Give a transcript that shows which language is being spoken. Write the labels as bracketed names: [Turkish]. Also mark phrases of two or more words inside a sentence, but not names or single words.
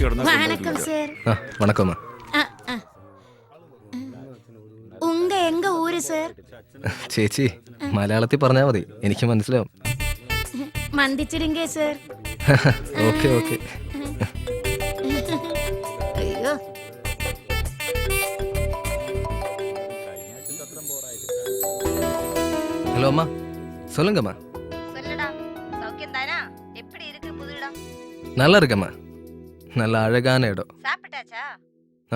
[Tamil] വണക്കം. எங்க ஊர் சார்? [Malayalam] ചേച്ചി മലയാളത്തിൽ പറഞ്ഞാ മതി, എനിക്ക് മനസ്സിലാവും. [Tamil] மந்திச்சிரிங்கே சார். [English] okay okay. അയ്യോ, [Tamil] ஹலோ அம்மா, சொல்லுங்கம்மா. நல்லா இருக்கம்மா. நல்ல அழகான இடம். சாப்பிட்டாச்சா? ஆ.